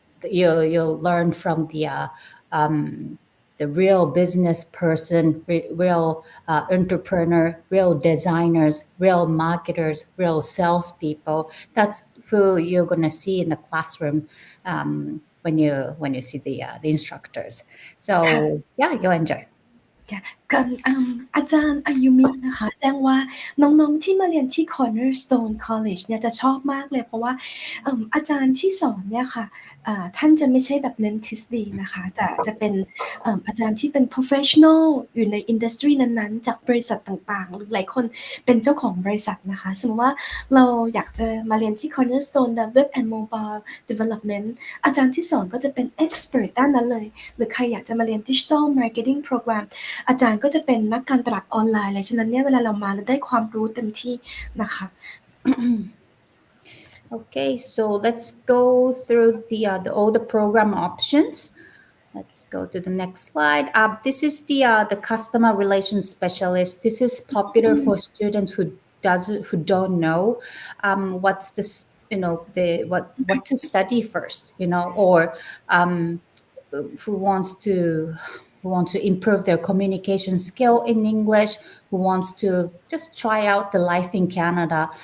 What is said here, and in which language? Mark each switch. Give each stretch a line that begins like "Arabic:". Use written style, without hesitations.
English: You'll learn from the real business person, real entrepreneur, real designers, real marketers, real salespeople. That's who you're gonna see in the classroom when you see the instructors. So yeah, you'll enjoy.
Thai: ค่ะอาจารย์อายุมินะคะแจ้งว่าน้องๆที่มาเรียนที่ Cornerstone College เนี่ยจะชอบมากเลยเพราะว่าอาจารย์ที่สอนเนี่ยค่ะท่านจะไม่ใช่แบบเน้นทฤษฎีนะคะแต่จะเป็น อาจารย์ที่เป็น professional อยู่ใน industry นั้นๆจากบริษัทต่างๆหรือหลายคนเป็นเจ้าของบริษัทนะคะสมมติว่าเราอยากจะมาเรียนที่ Cornerstone Web and Mobile Development อาจารย์ที่สอนก็จะเป็น expert ด้านนั้นเลยหรือใครอยากจะมาเรียน Digital Marketing Program อาจารย์ก็จะเป็นนักการตลาดออนไลน์เลยฉะนั้นเนี่ยเวลาเรามาเราได้ความรู้เต็มที่นะคะ
English: Okay, so let's go through all the program options. Let's go to the next slide. This is the customer relations specialist. This is popular for students who don't know what's this, what to study first, or who wants to improve their communication skill in English, who wants to just try out the life in Canada.